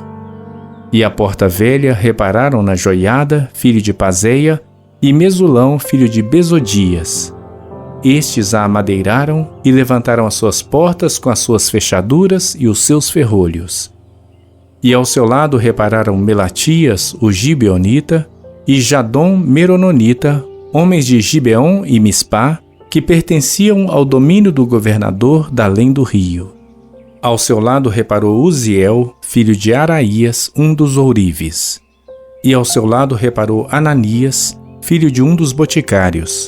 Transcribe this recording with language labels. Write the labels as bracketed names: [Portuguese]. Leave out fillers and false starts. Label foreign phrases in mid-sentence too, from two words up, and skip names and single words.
[Portuguese] E a porta velha repararam na Joiada, filho de Paseia, e Mesulão, filho de Besodias. Estes a amadeiraram e levantaram as suas portas com as suas fechaduras e os seus ferrolhos. E ao seu lado repararam Melatias, o gibeonita, e Jadom merononita, homens de Gibeon e Mispá, que pertenciam ao domínio do governador da além do rio. Ao seu lado reparou Uziel, filho de Araías, um dos ourives. E ao seu lado reparou Ananias, filho de um dos boticários.